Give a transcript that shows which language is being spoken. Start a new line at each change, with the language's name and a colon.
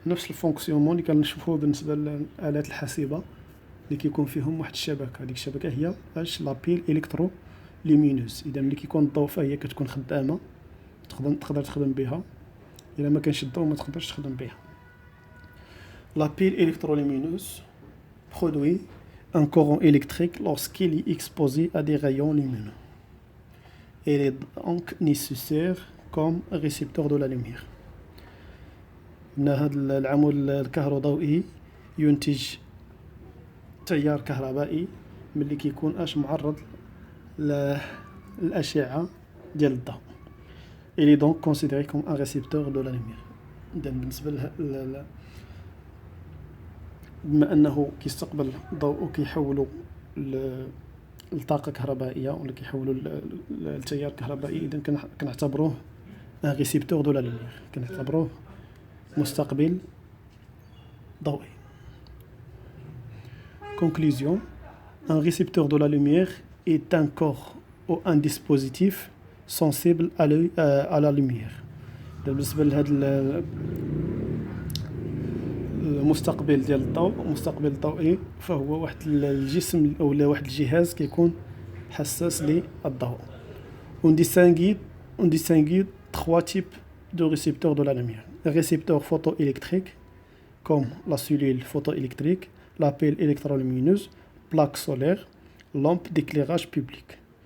Arabic: نفس الفونكسيونمون اللي كنشوفوه بالنسبه للآلات الحاسبه اللي كيكون فيهم واحد الشبكه. هذيك الشبكه هي لابيل الكترو لومينوز. اذا ملي كيكون الضوء فهي كتكون خدامه، تقدر تخدم بها. الا ما كانش الضوء ما تقدرش تخدم بها.
French: لابيل électrolumineuse produit un courant électrique lorsqu'il est exposé à des rayons lumineux. Elle est donc nécessaire comme récepteur de la lumière.
Arabic: هذا العمود الكهروضوئي ينتج تيار كهربائي ملي كيكون معرض للأشعة ديال الضوء.
French: Il est donc considéré comme un récepteur de la lumière.
Arabic: إذا بالنسبة بما أنه كيستقبل الضوء وكيحولو لطاقة كهربائية ولا كيحولو لتيار كهربائي، إذا كنعتبروه
French: un récepteur de la lumière.
Arabic: كنعتبروه مستقبل ضوئي.
French: Conclusion. Un récepteur de la lumière est un corps ou un dispositif sensible à la lumière.
Arabic: بالنسبة لهذا المستقبل ديال الضوء، المستقبل الضوئي، فهو واحد الجسم أو واحد الجهاز كيكون حساس للضوء.
French: On distingue trois types de récepteurs de la lumière. Les récepteurs photoélectriques, comme la cellule photoélectrique, la pile électrolumineuse, plaque solaire, lampe d'éclairage public.